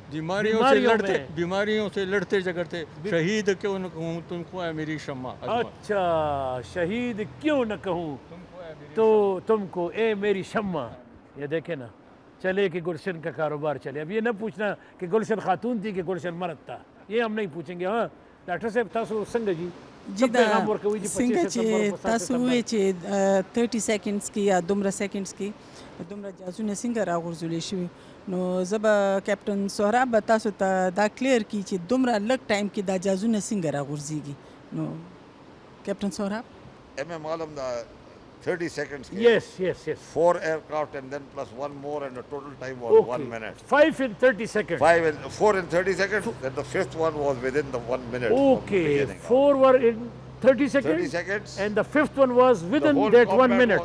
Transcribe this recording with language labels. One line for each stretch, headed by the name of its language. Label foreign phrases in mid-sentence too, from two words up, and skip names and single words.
Urdu: بیماریوں سے لڑتے جگڑتے شہید کیوں نہ کہوں تم کو ہے میری شمع. اچھا شہید کیوں نہ کہوں تو تم کو اے میری شمع. یہ دیکھیں نا چلے کہ گلشن کا کاروبار چلے. اب یہ نہ پوچھنا کہ گلشن خاتون تھی کہ گلشن مرد تھا, یہ ہم نہیں پوچھیں گے.
Pashto: ہاں ډاکټر صاحب تاسو څنګه جی جی دا څنګه چې تاسو وایي چې 30 سیکنډز کې یا دومره سیکنډز کې دومره جازونه څنګه راغورځولې شوي, نو زه به کیپټن سهراب به تاسو ته دا کلیر کړي چې دومره لږ ټایم کې دا جازونه څنګه راغورځېږي. نو کیپټن سهراب عالم دا 30 seconds.
English: Yes. 4 aircraft and then plus one more and the total time was 1 minute. 5 in 30 seconds. 4 in 30 seconds. Then the fifth one was within the 1 minute. Okay. 4 were in 30 seconds. 30 seconds. And the fifth one was within that 1 minute.